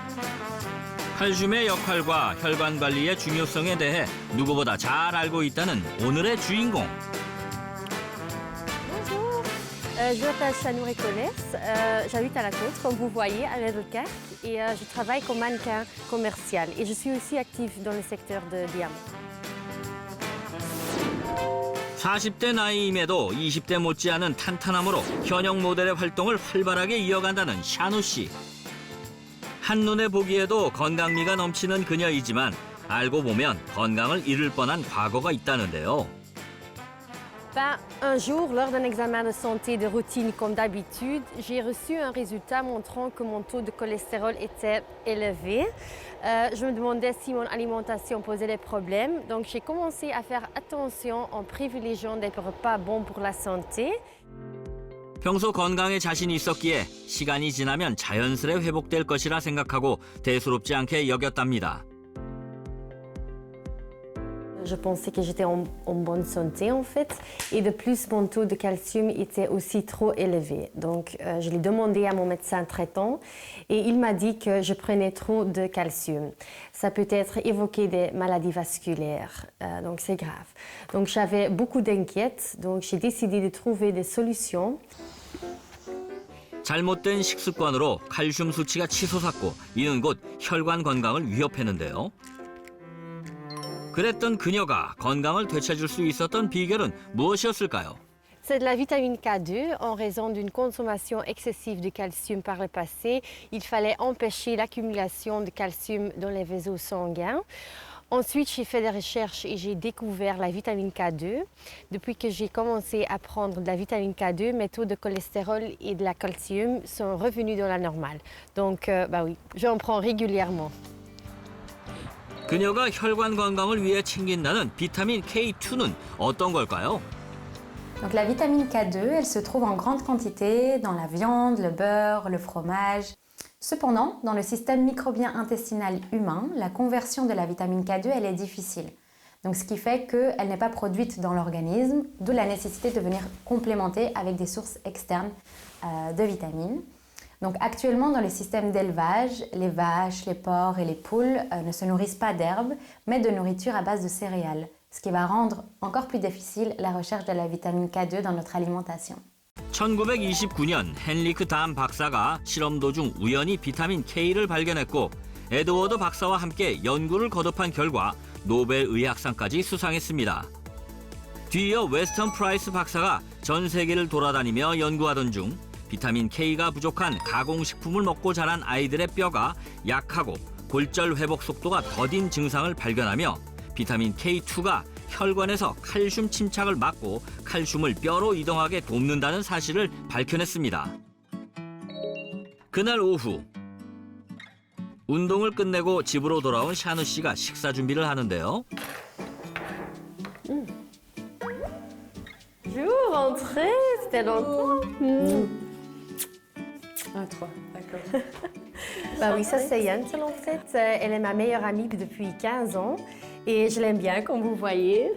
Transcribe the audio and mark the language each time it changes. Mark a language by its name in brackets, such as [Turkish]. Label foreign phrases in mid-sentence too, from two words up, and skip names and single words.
[Korean] 칼슘의 역할과 혈관 관리의 중요성에 대해 누구보다 잘 알고 있다는 오늘의 주인공. [French] Bonjour, je m'appelle Chanou Récolès, j'habite à la côte, comme vous voyez, à Medelkerk, et je travaille comme mannequin commercial. Et je suis aussi active dans le secteur de diamants. [Korean] 40대 나이임에도 20대 못지않은 탄탄함으로 현역 모델의 활동을 활발하게 이어간다는 샤누 씨. 한눈에 보기에도 건강미가 넘치는 그녀이지만 알고 보면 건강을 잃을 뻔한 과거가 있다는데요. [French] Un jour, lors d'un examen de santé de routine comme d'habitude, j'ai reçu un résultat montrant que mon taux de cholestérol était élevé. Je me demandais si mon alimentation posait des problèmes, donc j'ai commencé à faire attention en privilégiant des repas bons pour la santé. [Korean] 평소 건강에 자신이 있었기에 시간이 지나면 자연스레 회복될 것이라 생각하고 대수롭지 않게 여겼답니다. [French] Je pensais que j'étais en bonne santé en fait, et de plus mon taux de calcium était aussi trop élevé. Donc je l'ai demandé à mon médecin traitant et il m'a dit que je prenais trop de calcium. Ça peut être évoqué des maladies vasculaires, donc c'est grave. Donc j'avais beaucoup d'inquiétudes, donc j'ai décidé de trouver des solutions. [Korean] 잘못된 식습관으로 칼슘 수치가 치솟았고 이는 곧 혈관 건강을 위협했는데요. 그랬던 그녀가 건강을 되찾을 수 있었던 비결은 무엇이었을까요? [French] C'est de la vitamine K2. En raison d'une consommation excessive de calcium par le passé, il fallait empêcher l'accumulation de calcium dans les vaisseaux sanguins. Ensuite, j'ai fait des recherches et j'ai découvert la vitamine K2. Depuis que j'ai commencé à prendre de la vitamine K2, mes taux de cholestérol et de la calcium sont revenus dans la normale. Donc, oui, j'en prends régulièrement. [Korean] 그녀가 혈관 건강을 위해 챙긴다는 비타민 K2는 어떤 걸까요? [French] Donc la vitamine K2, elle se trouve en grande quantité dans la viande, le beurre, le fromage. Cependant, dans le système microbien intestinal humain, la conversion de la vitamine K2, elle est difficile. Donc ce qui fait qu'elle n'est pas produite dans l'organisme, d'où la nécessité de venir complémenter avec des sources externes de vitamines. Donc actuellement, dans les systèmes d'élevage, les vaches, les porcs et les poules ne se nourrissent pas d'herbes, mais de nourriture à base de céréales, ce qui va rendre encore plus difficile la recherche de la vitamine K2 dans notre alimentation. [Korean] 1929년 헨리크 담 박사가 실험 도중 우연히 비타민 K를 발견했고 에드워드 박사와 함께 연구를 거듭한 결과 노벨 의학상까지 수상했습니다. 뒤이어 웨스턴 프라이스 박사가 전 세계를 돌아다니며 연구하던 중 비타민 K가 부족한 가공식품을 먹고 자란 아이들의 뼈가 약하고 골절 회복 속도가 더딘 증상을 발견하며 비타민 K2가 혈관에서 칼슘 침착을 막고 칼슘을 뼈로 이동하게 돕는다는 사실을 밝혀냈습니다. 그날 오후 운동을 끝내고 집으로 돌아온 샤누 씨가 식사 준비를 하는데요. [French] Bonjour, entrez, c'était longtemps. Un, trois, d'accord. Oui, ça c'est Yantel en fait. Elle est ma meilleure amie depuis 15 ans et je l'aime bien comme vous voyez.